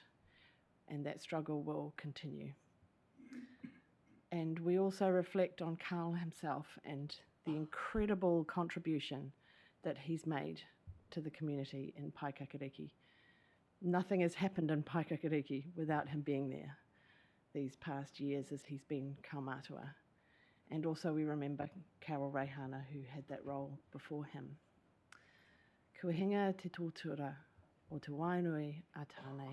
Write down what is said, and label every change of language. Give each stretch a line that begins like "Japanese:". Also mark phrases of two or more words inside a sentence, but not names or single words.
English: And that struggle will continue. And we also reflect on Carl himself and the incredible contribution that he's made to the community in Paekakariki. Nothing has happened in Paekakariki without him being there these past years as he's been kaumātua. And also we remember Carol Reihana, who had that role before him.
Māori: Kua hinga te tōtura o te wainui a tānei.